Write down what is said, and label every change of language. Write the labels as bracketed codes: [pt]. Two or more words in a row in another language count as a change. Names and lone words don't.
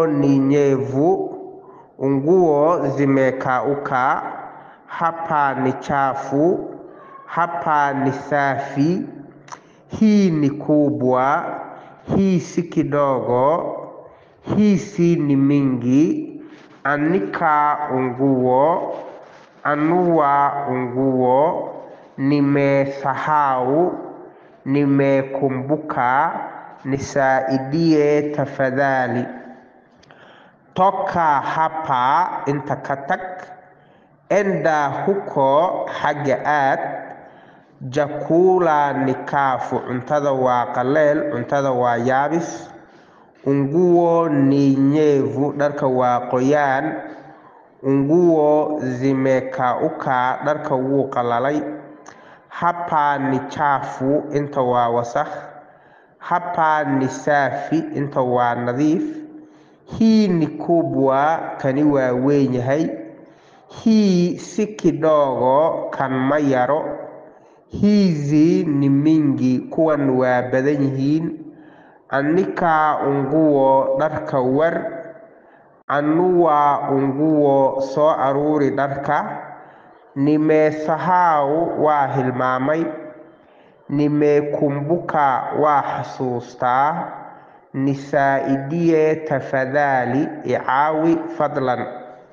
[sw] ni nyevu, nguo zimekauka, hapa ni chafu, hapa ni safi, hii ni kubwa, hii si kidogo, hizi ni mingi, anika nguo, anua nguo, nimesahau, nimekumbuka, nisaidie tafadhali. Toka hapa [so] inta ka tag, [sw] enda huko [so] xagga aad, [sw] chakula ni kavu, [so] cuntada waa qaleel, cuntada waa yaabis, [sw] nguo ni [so] nyevu, dharka waa qoyaan, [sw] nguo zimekauka, [so] dharka wuu qalalay, [sw] hapa ni chafu, [so] inta waa wasakh, [sw] hapa ni safi, [so] inta waa nadiif, [sw] hii ni kubwa, [so] kani waa weyn yahay, [sw] hii si kidogo, [so] kan ma yaro, [sw] hizi ni mingi, [so] kuwan waa badan yihiin, [sw] anika nguo [so] dharka war, [sw] anua nguo [so] soo aruuri dharka, nimesahau waa hilmaamay, nimekumbuka waa xasuustaa, [sw] nisaidie tafadhali, [so] icaawi fadlan.